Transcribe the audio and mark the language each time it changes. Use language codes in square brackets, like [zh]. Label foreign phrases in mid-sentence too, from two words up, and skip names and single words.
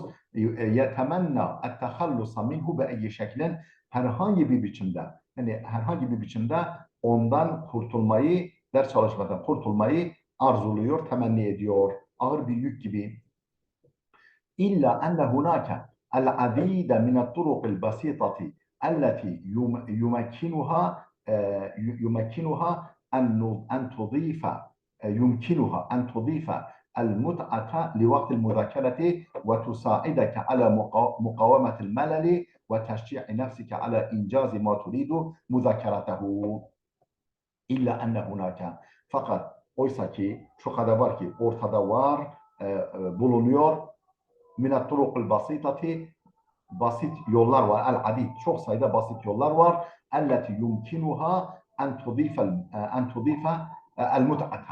[ar] يتمنى التخلص منه بأي شكل [tr] herhangi bir biçimde ondan kurtulmayı, ders çalışmadan kurtulmayı arzuluyor, temenni ediyor. Ağır bir yük gibi. [ar] إلا أن هناك العديد من الطرق البسيطة التي يمكنها أن تضيف المتعة لوقت المذاكرة وتساعدك على مقاومة الملل وتشجيع نفسك على إنجاز ما تريد مذاكرته. إلا أن هناك. [tr] Fakat oysa ki şu kadar var ki ortada var, bulunuyor [ar] من الطرق البسيطة [tr] basit yollar var. [ar] El-adid [tr] çok sayıda basit yollar var. [ar] التي يمكنها أن تضيف المتعة.